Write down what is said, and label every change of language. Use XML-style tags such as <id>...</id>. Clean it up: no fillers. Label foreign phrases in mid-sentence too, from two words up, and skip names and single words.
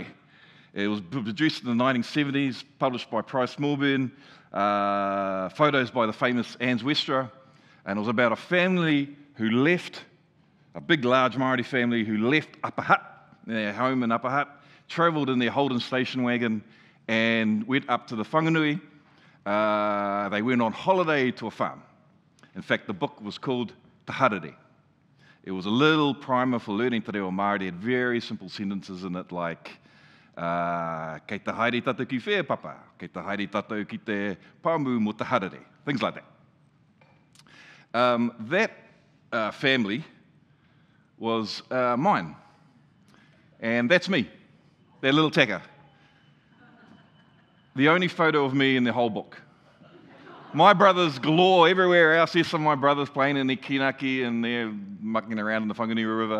<en>It was produced in the 1970s, published by Price Millburn, photos by the famous Anne Westra, and it was about a family who left, a big, large Māori family who left Upper Hutt, their home in Upper Hutt, travelled in their Holden station wagon and went up to the whanganui. They went on holiday to a farm. In fact, the book was called Te Harere. It was a little primer for learning</en> <mi>te reo Māori.</mi> <en>It had very simple sentences in it like,</en> <mi>kei te haere tatou ki whea papa, kei te haere tatou ki te pāmu mo te harere,</mi> <en>things like that. That family was mine, and that's me, that little tacker. The only photo of me in the whole book. My brothers galore everywhere else. There's some of my brothers playing in their kinaki and they're mucking around in the Whanganui River.</en>